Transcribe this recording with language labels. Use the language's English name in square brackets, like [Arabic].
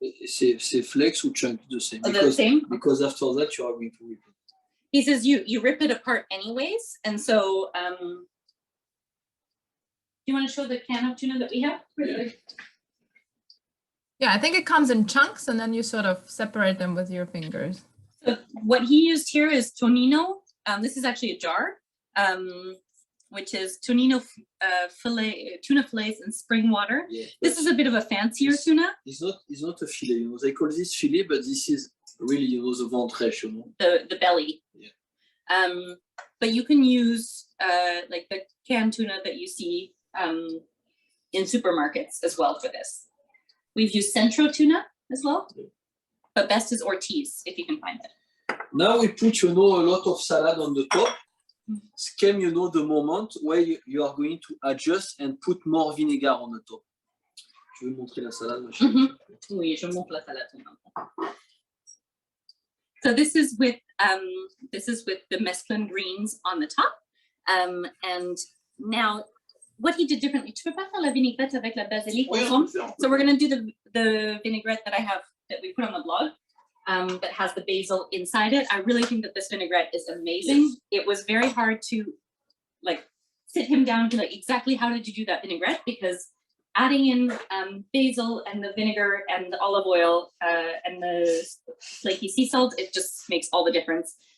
[French] C'est [English] flakes [French] ou [English] chunk, the same. Oh, the same? Because after that, you are going to whip it. He says you rip it apart anyways. And so, do you want to show the can of tuna that we have? Yeah. Yeah, I think it comes in chunks and then you sort of separate them with your fingers. So what he used here is tonino. This is actually a jar, which is tonino tuna fillets in spring water. Yeah, This is a bit of a fancier tuna, it's not a filet, you know. They call this filet, but this is really, you know, the ventrèche, you know. the belly. Yeah. But you can use like the canned tuna that you see in supermarkets as well for this. We've used Centro tuna as well, but best is Ortiz if you can find it. Now we put, you know, a lot of salad on the top. Came, you know, the moment where you are going to adjust and put more vinegar on the top. [French] Je vais montrer la salade, ma chérie. Oui, je montre la salade maintenant. [English] So this is with the mesclun greens on the top, and now what he did differently. [French] Tu peux pas faire la vinaigrette avec la basilic au fond? [English] So we're gonna do the vinaigrette that I have that we put on the blog. That has the basil inside it. I really think that this vinaigrette is amazing. It was very hard to like sit him down and be like, exactly how did you do that vinaigrette? Because adding in basil and the vinegar and the olive oil and the flaky sea salt, it just makes all the difference.